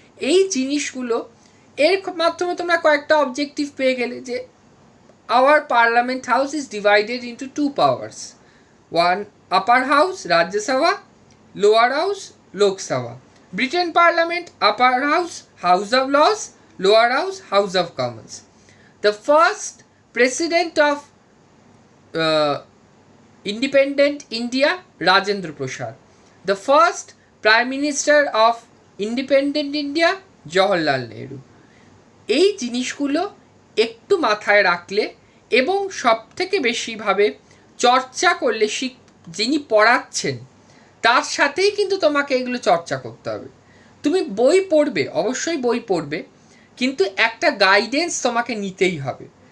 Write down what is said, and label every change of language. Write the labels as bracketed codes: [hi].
[bn] এই জিনিসগুলো এর মাধ্যমে তোমরা কয়েকটা অবজেক্টিভ পেয়ে গেলে, যে [en] Our parliament house is divided into two powers, one upper house Rajya Sabha, lower house Lok Sabha. Britain parliament upper house House of Lords, lower house House of Commons. The first president of independent India, Rajendra Prasad. The first Prime Minister of independent India, Jawaharlal Nehru. [bn] এই জিনিসগুলো একটু মাথায় রাখলে এবং সব থেকে বেশিভাবে চর্চা করলে, যিনি পড়াচ্ছেন তার সাথেই কিন্তু তোমাকে এগুলো চর্চা করতে হবে। তুমি বই পড়বে, অবশ্যই বই পড়বে, কিন্তু একটা গাইডেন্স তোমাকে নিতেই হবে।